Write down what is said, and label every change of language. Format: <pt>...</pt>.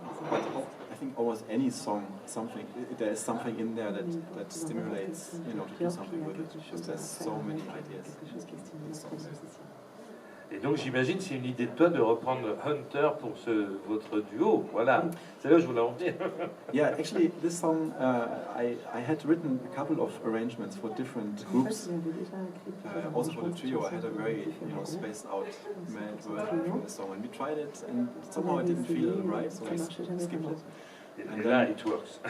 <en>But I think almost any song, there is something in there that stimulates, to do something with it. Because there's so many ideas in songs.</en> <fr>Et donc j'imagine c'est une idée de toi de reprendre Hunter pour votre duo. Voilà, c'est là où je voulais en venir.</fr> <en>Yeah, actually, this song I had written a couple of arrangements for different groups. Also for the trio, I had a very spaced out version for the song, and we tried it, and somehow it didn't feel right, so we skipped it. And là, it works.</en>